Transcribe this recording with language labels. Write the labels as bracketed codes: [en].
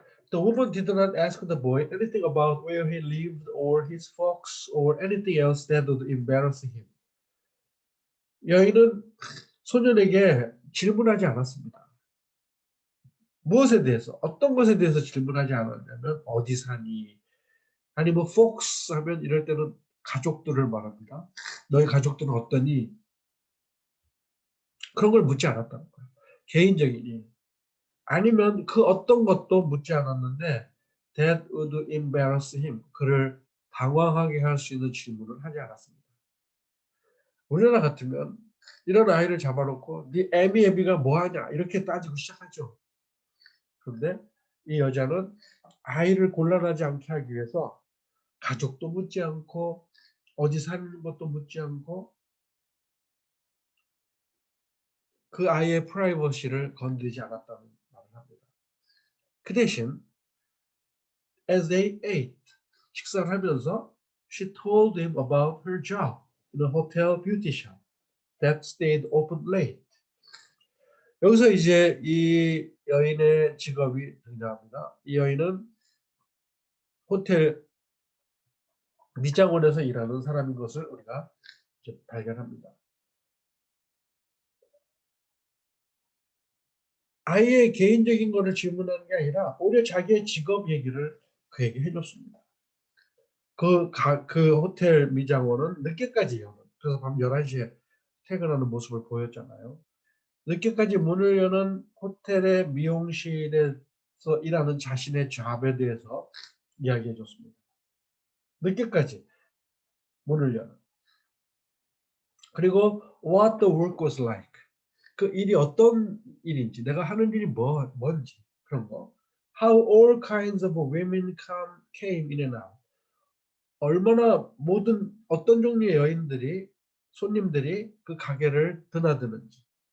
[en] The woman did not ask the boy anything about where he lived or his folks or anything else that would embarrass him. [ko] 여인은 소년에게 질문하지 않았습니다. 무엇에 대해서, 어떤 것에 대해서 질문하지 않았냐면 어디 사니? 아니 뭐 folks 하면 이럴 때는 가족들을 말합니다. 너희 가족들은 어떠니? 그런 걸 묻지 않았다는 거예요. 개인적이니. 아니면 그 어떤 것도 묻지 않았는데 [en] that would embarrass him. [ko] 그를 당황하게 할 수 있는 질문을 하지 않았습니다. 우리나라 같으면 이런 아이를 잡아놓고 네 애비가 뭐하냐 이렇게 따지고 시작하죠. 그런데 이 여자는 아이를 곤란하지 않게 하기 위해서 가족도 묻지 않고 어디 사는 것도 묻지 않고 그 아이의 프라이버시를 건드리지 않았다는 말을 합니다. 그 대신 [en] as they ate, [ko] 식사를 하면서 [en] she told him about her job in a hotel beauty shop that stayed open late. [ko] 여기서 이제 이 여인의 직업이 등장합니다. 이 여인은 호텔 미장원에서 일하는 사람인 것을 우리가 이제 발견합니다. 아이의 개인적인 거를 질문하는 게 아니라 오히려 자기의 직업 얘기를 그에게 해줬습니다. 그 호텔 미장원은 늦게까지 여는, 그래서 밤 11시에 퇴근하는 모습을 보였잖아요. 늦게까지 문을 여는 호텔의 미용실에서 일하는 자신의 잡에 대해서 이야기해 줬습니다. 늦게까지 문을 여는. [en] 그리고 what the work was like. [ko] 그 일이 어떤 일인지, 내가 하는 일이 뭔지, 그런 거. [en] How all kinds of women came in and out. [ko] 얼마나 모든 어떤 종류의 여인들이 손님들이 그 가게를 드나드는지.